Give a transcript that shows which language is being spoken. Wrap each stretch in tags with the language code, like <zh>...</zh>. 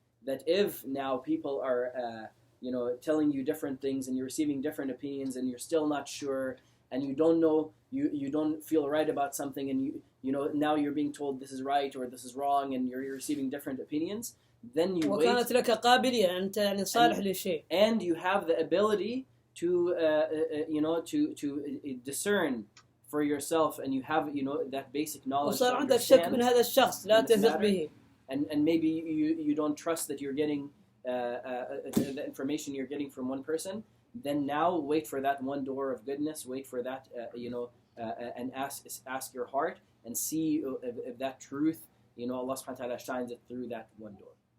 <en>That if now people are telling you different things and you're receiving different opinions and you're still not sure and you don't know, you don't feel right about something, and now you're being told this is right or this is wrong, and you're receiving different opinions, then you wait.</en> <ar>وكانت لك قابلية أنت صالح للشيء.</ar> <en>And you have the ability to to discern for yourself, and you have that basic knowledge.</en> <ar>وصار عندك شك من هذا الشخص لا تثق به.</ar> <en>And maybe you don't trust that you're getting the information you're getting from one person, then now wait for that one door of goodness, wait for that, and ask your heart and see if that truth, Allah subhanahu wa ta'ala shines it through that one door.</en>